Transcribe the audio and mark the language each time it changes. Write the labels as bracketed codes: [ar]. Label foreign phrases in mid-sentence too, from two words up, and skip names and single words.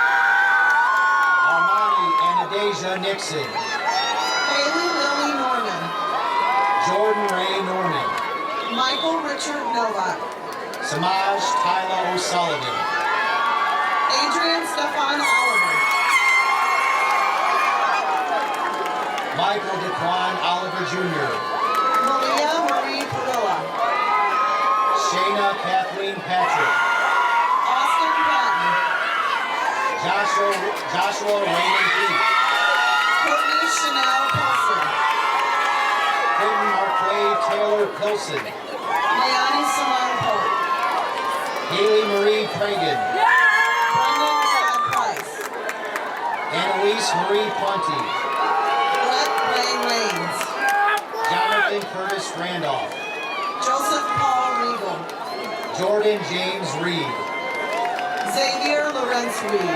[en] Armani Anastasia Nixon. Haley Lily Norman. Jordan Ray Norman. Michael Richard Novak. Samaj Tyler O'Sullivan. Adrian Stefan Oliver. Michael DeQuan Oliver Jr. Malia Marie Padilla. Shayna Kathleen Patrick. Austin Patton. Joshua Raymond Heath. Courtney Chanel Pilson. Quentin Marquay Taylor Pilson. Leonie Simone Pope. Haley Marie Cragen. Brendan Chad Price. Annalise Marie Ponte. Brett Ray Rains. Jonathan Curtis Randolph. Joseph Paul Regal. Jordan James Reed. Xavier Lorenz Reed.